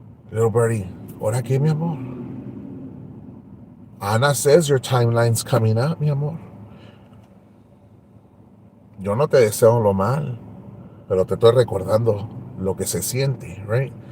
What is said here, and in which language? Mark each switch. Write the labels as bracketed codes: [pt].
[es] Little Birdie, ¿ahora qué, mi amor? [en] Ana says your timeline's coming up, [es] mi amor. Yo no te deseo lo mal, pero te estoy recordando lo que se siente, right?